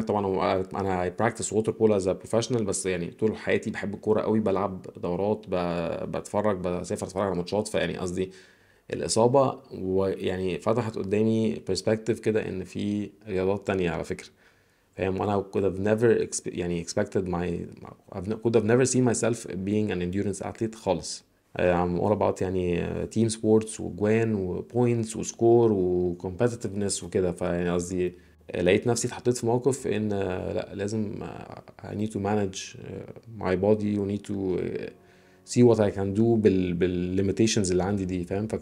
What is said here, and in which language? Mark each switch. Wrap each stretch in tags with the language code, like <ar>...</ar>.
<ar>طبعا انا</ar> <en>practice water polo as professional,</en> <ar>بس يعني طول حياتي بحب الكوره قوي، بلعب دورات، بتفرج، بسافر اتفرج على ماتشات. فيعني قصدي الاصابه ويعني فتحت قدامي perspective كده ان في رياضات تانية على فكره فاهم. وانا</ar> <en>could have never يعني expected could have never seen myself being an endurance athlete</en> <ar>خالص.</ar> <en>I'm all about يعني team sports وجوان وبوينتس وسكور وcompetitiveness وكده.</en> <ar>فيعني قصدي لقيت نفسي اتحطيت في موقف ان لا لازم</ar> <en>I need to manage my body</en> <ar>و</ar> <en>need to see what I can do</en> <ar>بالlimitations اللي عندي دي فاهم.</ar>